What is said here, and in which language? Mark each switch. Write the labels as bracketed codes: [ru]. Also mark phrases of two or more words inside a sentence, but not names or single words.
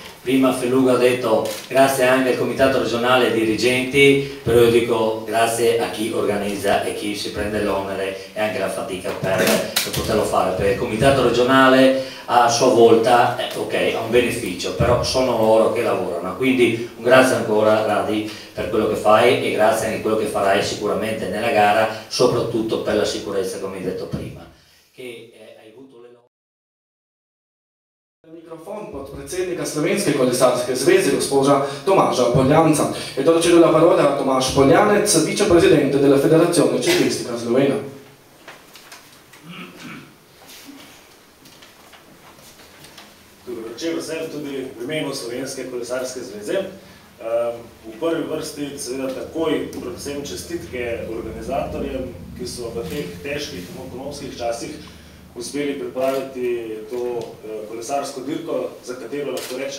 [it] Prima Feluga ha detto grazie anche al comitato regionale e ai dirigenti, però io dico grazie a chi organizza e chi si prende l'onere e anche la fatica per poterlo fare, perché il comitato regionale a sua volta ok, ha un beneficio, però sono loro che lavorano, quindi un grazie ancora Radi per quello che fai e grazie anche per quello che farai sicuramente nella gara, soprattutto per la sicurezza, come hai detto prima. [sl] Mikrofon pod predsednika Slovenske kolesarske zveze, gospođa Tomaža Poljanca. [it] E dopo cedo la parola a Tomaž Poljanec, vicepresidente della Federazione Ciclistica Slovena. [sl] Dobro večer vsem tudi v imenu Slovenske kolesarske zveze. V prvi vrsti seveda takoj predvsem čestitke organizatorjem, ki so v teh težkih ekonomskih časih uspeli pripraviti to kolesarsko dirko, za katero lahko rečem,